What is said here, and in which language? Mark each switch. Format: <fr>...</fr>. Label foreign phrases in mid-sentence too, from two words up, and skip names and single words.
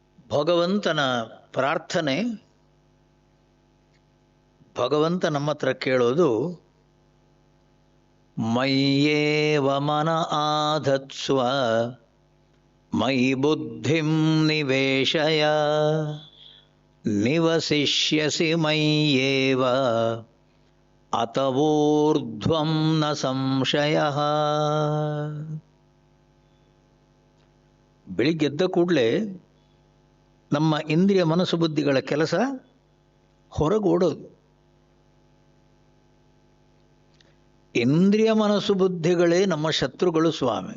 <kn>ಭಗವಂತನ ಪ್ರಾರ್ಥನೆ. ಭಗವಂತ ನಮ್ಮ ಹತ್ರ ಕೇಳೋದು,</kn> <sa>ಮಯ್ಯೇವ ಮನ ಆಧತ್ಸ್ವ ಮಯಿ ಬುದ್ಧಿಂ ನಿವೇಶಯ ನಿವಸಿಷ್ಯಸಿ ಮಯ್ಯೇವ ಅತವೋರ್ಧ್ವಂ ನ ಸಂಶಯಃ.</sa> <kn>ಬೆಳಿಗ್ಗೆದ್ದ ಕೂಡಲೇ ನಮ್ಮ ಇಂದ್ರಿಯ ಮನಸ್ಸು ಬುದ್ಧಿಗಳ ಕೆಲಸ ಹೊರಗೋಡೋದು. ಇಂದ್ರಿಯ ಮನಸ್ಸು ಬುದ್ಧಿಗಳೇ ನಮ್ಮ ಶತ್ರುಗಳು ಸ್ವಾಮಿ.</kn>